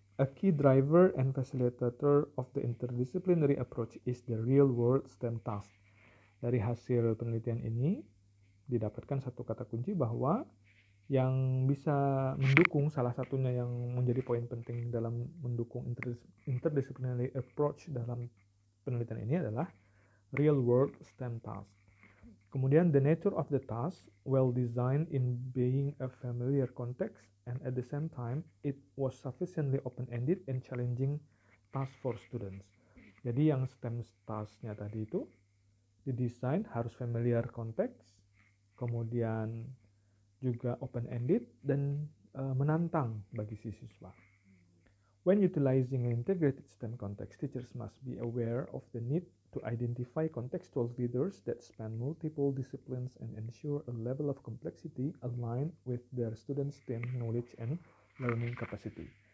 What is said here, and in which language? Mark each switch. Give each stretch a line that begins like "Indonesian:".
English: A key driver and facilitator of the interdisciplinary approach is the real-world STEM task.
Indonesian: Dari hasil penelitian ini didapatkan satu kata kunci bahwa yang bisa mendukung, salah satunya yang menjadi poin penting dalam mendukung interdisciplinary approach dalam penelitian ini adalah
English: real-world STEM task.
Indonesian: Kemudian
English: the nature of the task, well designed in being a familiar context, and at the same time it was sufficiently open-ended and challenging task for students.
Indonesian: Jadi yang STEM task-nya tadi itu didesain harus
English: familiar context,
Indonesian: kemudian juga open-ended dan menantang bagi si siswa.
English: When utilizing an integrated STEM context, teachers must be aware of the need to identify contextual leaders that span multiple disciplines and ensure a level of complexity aligned with their students' STEM knowledge and learning capacity.